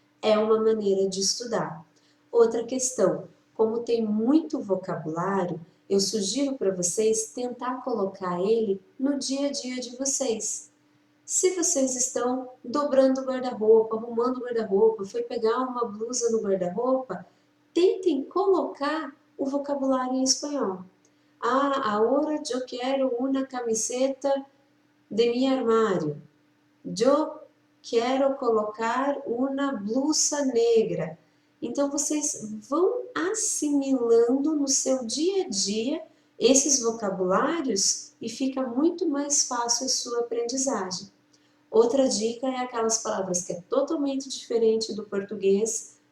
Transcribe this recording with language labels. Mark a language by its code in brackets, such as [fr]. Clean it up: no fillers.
[pt] É uma maneira de estudar. Outra questão, como tem muito vocabulário, eu sugiro para vocês tentar colocar ele no dia a dia de vocês. Se vocês estão dobrando o guarda-roupa, arrumando o guarda-roupa, foi pegar uma blusa no guarda-roupa, tentem colocar o vocabulário em espanhol. [es] Ah, ahora yo quiero una camiseta de mi armário. [pt] Eu quero colocar uma blusa negra. Então, vocês vão assimilando no seu dia a dia esses vocabulários e fica muito mais fácil a sua aprendizagem. Outra dica é aquelas palavras que é totalmente diferente do português.